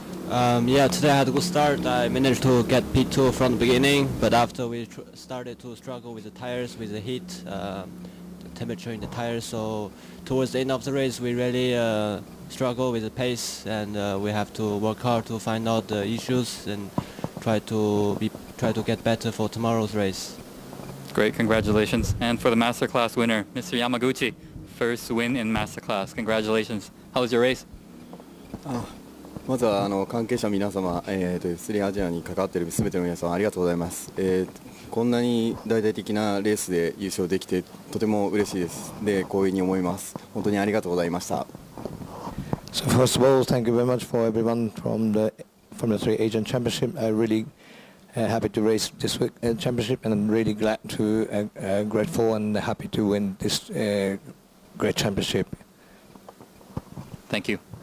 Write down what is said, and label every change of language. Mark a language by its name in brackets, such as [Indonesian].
[English] Yeah, today I had a good start. I managed to get P2 from the beginning, but after we started to struggle with the tires, with the heat, the temperature in the tires, so towards the end of the race we really struggle with the pace, and we have to work hard to find out the issues and try to get better for tomorrow's race. Great, congratulations. And for the Masterclass winner, Mr. Yamaguchi, first win in Masterclass. Congratulations. How was your race? [Japanese] まずは関係者皆様、スリーアジアに関わっている全ての皆様ありがとうございます。こんなに大々的なレースで優勝できてとても嬉しいです。で、光栄に思います。本当にありがとうございました。 [English] So first of all, thank you very much for everyone from the Three Asian Championship. I'm really happy to race this week championship, and I'm really glad to grateful and happy to win this great championship. Thank you.